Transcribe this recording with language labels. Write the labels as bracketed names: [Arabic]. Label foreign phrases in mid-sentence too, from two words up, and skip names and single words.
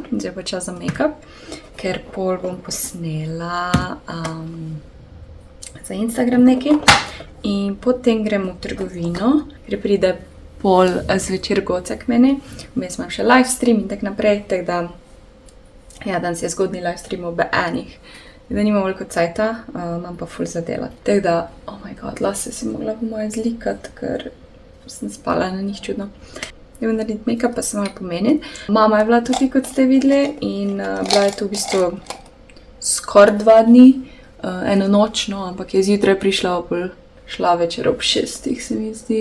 [Slovenian] Zdaj pa čas za make-up, ker pol bom posnela za Instagram nekaj in potem grem v trgovino, ker pride pol zvečer Goce k meni. Vmes imam še livestream in tak naprej, tako da ja, danes je zgodnji livestream ob 1. Da nimam veliko cajta, imam pa ful za delati. Tako da, [English] oh my god, [Slovenian] lase si mogla po moje zlikati, ker sem spala na njih čudno. Grem narediti make-up, pa se malo pomeniti. Mama je bila tudi, kot ste videli, in bila je tu v bistvu skoraj 2 dni, eno noč, no, ampak je zjutraj prišla šla večer ob 6, se mi zdi.